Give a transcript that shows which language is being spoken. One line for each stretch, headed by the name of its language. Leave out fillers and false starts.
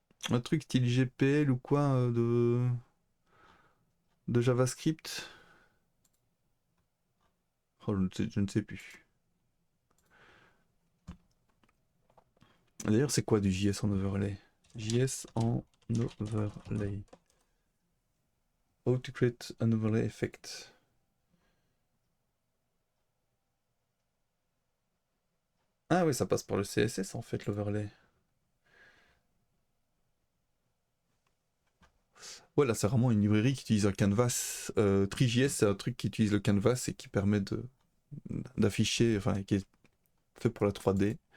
French: Un truc style GPL ou quoi de JavaScript. Oh, je ne sais plus. D'ailleurs, c'est quoi du JS en overlay? JS en overlay.
English: How to create an overlay effect.
French: Ah oui, ça passe par le CSS en fait, l'overlay. Ouais, là, c'est vraiment une librairie qui utilise un canvas. TriJS, c'est un truc qui utilise le canvas et qui permet d'afficher, enfin, qui est fait pour la 3D.